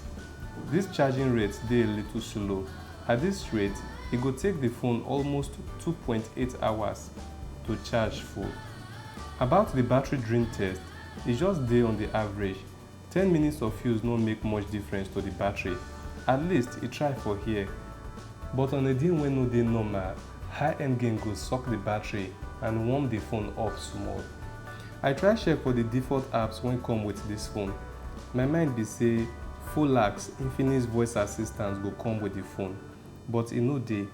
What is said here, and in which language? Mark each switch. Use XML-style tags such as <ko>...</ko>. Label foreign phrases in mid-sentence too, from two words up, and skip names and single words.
<pcm>This charging rate dey a little slow. At this rate, it go take the phone almost 2.8 hours to charge full. About the battery drain test, e just dey on the average. 10 minutes of use no make much difference to the battery. At least e try for here. But on a day wey no dey normal, high end game go suck the battery and warm the phone up small. I try check for the default apps wey come with this phone. My mind be say Folax Infinix voice assistant go come with the phone, but e no dey.</pcm>